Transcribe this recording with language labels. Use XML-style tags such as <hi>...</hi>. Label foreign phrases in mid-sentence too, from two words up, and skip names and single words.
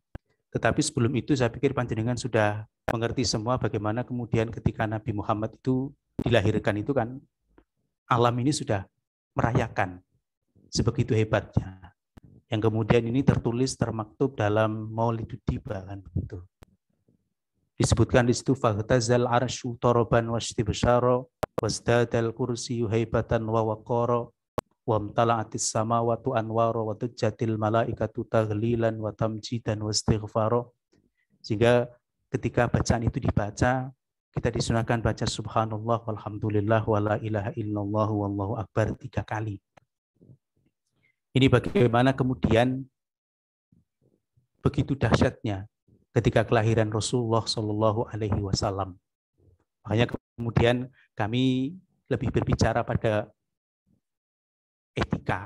<id>Tetapi sebelum itu saya pikir panjenengan sudah mengerti semua bagaimana kemudian ketika Nabi Muhammad itu dilahirkan itu kan alam ini sudah merayakan sebegitu hebatnya. Yang kemudian ini tertulis termaktub dalam Maulidud Diba kan begitu. Disebutkan di situ</id> <ar>فاهتز العرش طربا واستبشارا وازداد الكرسي هيبة ووقارا وامتلأت السماوات أنوارا وضجت الملائكة تهليلا وتمجيدا واستغفارا.</ar> <id>Sehingga ketika bacaan itu dibaca, kita disunahkan baca</id> <ar>سبحان الله والحمد لله ولا إله إلا الله والله أكبر</ar> <id>3 kali. Ini bagaimana kemudian begitu dahsyatnya ketika kelahiran Rasulullah</id> <ar>صلى الله عليه وسلم.</ar> <id>Makanya kemudian kami lebih berbicara pada etika.</id>